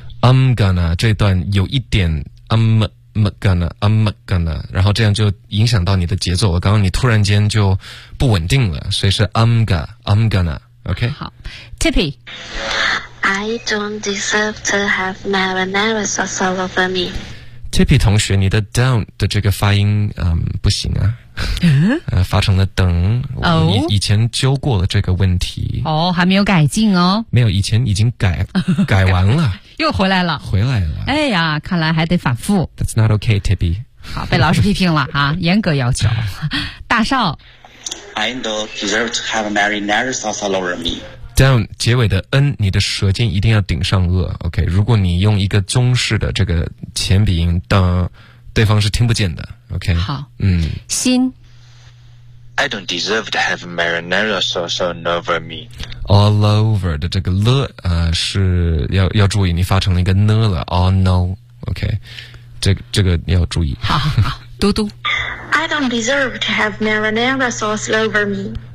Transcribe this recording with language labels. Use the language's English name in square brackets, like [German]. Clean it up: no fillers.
[English] I'm gonna [Chinese] 这段有一点 I'm gonna， 然后这样就影响到你的节奏了。刚刚你突然间就不稳定了，所以是 I'm gonna， OK。好 ，Tippy， [English] I don't deserve to have marinara sauce all over me. [Chinese] Tippy 同学，你的 don't 的这个发音，不行啊。发成了等，我们以前纠过了这个问题。哦，还没有改进哦。没有，以前已经改完了。又回来了。回来了。哎呀，看来还得反复。 [English] That's not okay, Tippy. [Chinese] 好，被老师批评了啊，严格要求。大少。 [English] I don't deserve to have marinara sauce all over me. [Chinese] down 结尾的 n， 你的舌尖一定要顶上颚。 OK， 如果你用一个中式的这个前鼻音，对方是听不见的。 OK，好，心。 [English] I don't deserve to have marinara sauce all over me. [Chinese] All over 的这个了，是要注意，你发成了一个呢了。 [English] Oh no， [Chinese] OK， 这个要注意。好好好，嘟嘟。 [English] I don't deserve to have marinara sauce all over me.